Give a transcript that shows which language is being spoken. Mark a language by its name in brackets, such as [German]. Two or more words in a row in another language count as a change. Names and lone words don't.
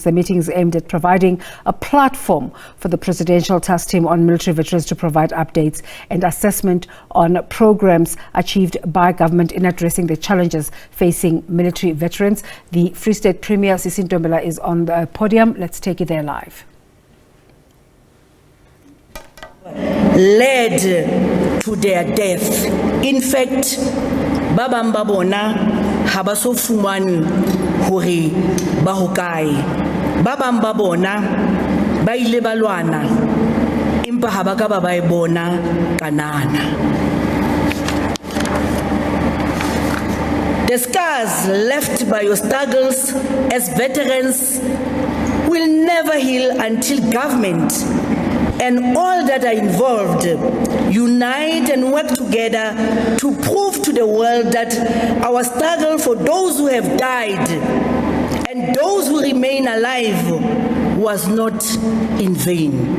[English] The meeting is aimed at providing a platform for the Presidential Task Team on Military Veterans to provide updates and assessment on programs achieved by government in addressing the challenges facing military veterans. The Free State Premier, Sisi Ntombela, is on the podium. Let's take you there live. Led to their death. In fact, [Southern Sotho] babang ba bona ha ba so fumane hore ba hokae. Babang ba bona ba ile ba lwana empa ha ba ka ba e bona kanana. [English] The scars left by your struggles as veterans will never heal until government and all that are involved unite and work together to prove to the world that our struggle for those who have died and those who remain alive was not in vain.